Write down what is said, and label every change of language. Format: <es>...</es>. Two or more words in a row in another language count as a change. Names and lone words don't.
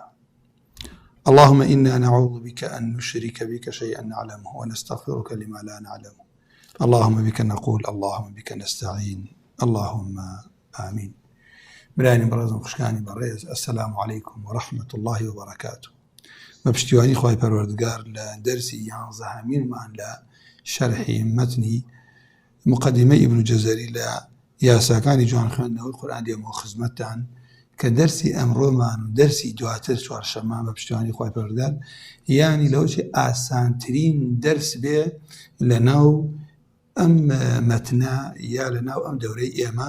<ar>اللهم إنا نعوذ بك أن نشرك بك شيئا نعلمه، ونستغفرك لما لا نعلمه. اللهم بك نقول، اللهم بك نستعين، اللهم آمين.</ar> <ckb>براني برازم خشكاني بريز،</ckb> <ar>السلام عليكم ورحمة الله وبركاته.</ar> <ckb>بەپشتیوانی خوای پەروەردگار لە دەرسی 11ەمینمان لە شەرحی مەتنی مقدمەی ئیبن جەزەری لە یاساکانی جوان خوێندنەوەی قورئان دێمەوە خزمەتتان، کە دەرسی ئەمڕۆمان و دەرسی دواتر چوارشەممان بە پشتیوانی خوای پەروەردگار یانی لەوەی ئاسانترین دەرس بێ لە ناو ئەم مەتنە یا لە ناو ئەم دەورەی ئێمە.</ckb>